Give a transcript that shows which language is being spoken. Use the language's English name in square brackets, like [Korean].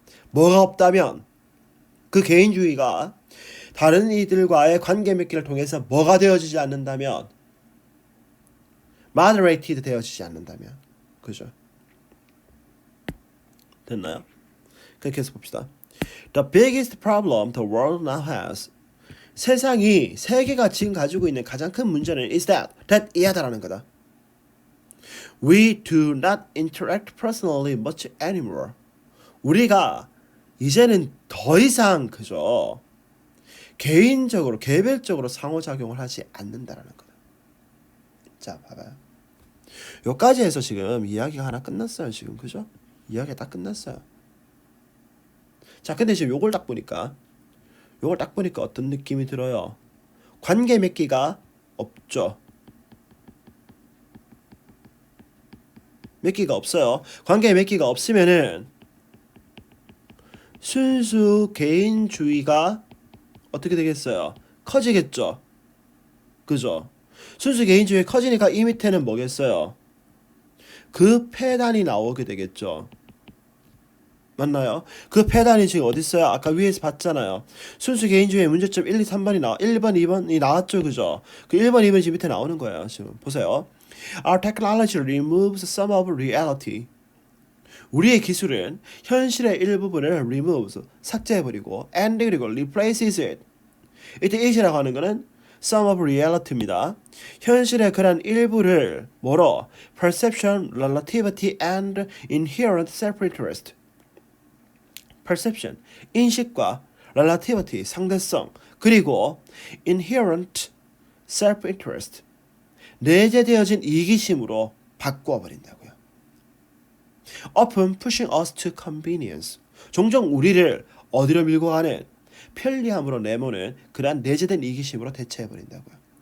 [Korean] 뭐가 없다면 그 개인주의가 다른 이들과의 관계 맺기를 통해서 뭐가 되어지지 않는다면, moderated 되어지지 않는다면, 그죠? 됐나요? 그렇게 해서 봅시다. [English] The biggest problem the world now has. [Korean] 세계가 지금 가지고 있는 가장 큰 문제는 [English] is that [Korean] 이하다라는 거다. [English] We do not interact personally much anymore. [Korean] 우리가 이제는 더 이상 그죠? 개인적으로, 개별적으로 상호작용을 하지 않는다라는 거다. 자, 봐봐요. 여기까지 해서 지금 이야기가 하나 끝났어요. 지금 그죠? 이야기가 다 끝났어요. 자, 근데 지금 요걸 딱 보니까 어떤 느낌이 들어요? 관계 맺기가 없죠. 맺기가 없어요. 관계 맺기가 없으면은 순수 개인주의가 어떻게 되겠어요? 커지겠죠. 그죠? 순수 개인주의 커지니까 이 밑에는 뭐겠어요? 그 폐단이 나오게 되겠죠. 맞나요? 그 폐단이 지금 어디 있어요? 아까 위에서 봤잖아요. 순수 개인주의 문제점 1, 2, 3번이 1번, 2번이 나왔죠. 그죠? 그 1번, 2번이 지금 밑에 나오는 거예요. 지금 보세요. [English] Our technology removes some of reality. [Korean] 우리의 기술은 현실의 일부분을 removes, 삭제해버리고 and 그리고 [English] replaces it. [Korean] 이때 it이라고 하는 거는 [English] some of reality [Korean] 입니다. 현실의 그런 일부를 뭐로? [English] perception, relativity and inherent self-interest. [Korean] perception, 인식과 relativity, 상대성, 그리고 [English] inherent self-interest, [Korean] 내재되어진 이기심으로 바꾸어버린다고요. [English] often pushing us to convenience, [Korean] 종종 우리를 어디로 밀고 가는, 편리함으로 내모는 그러한 내재된 이기심으로 대체해버린다고요.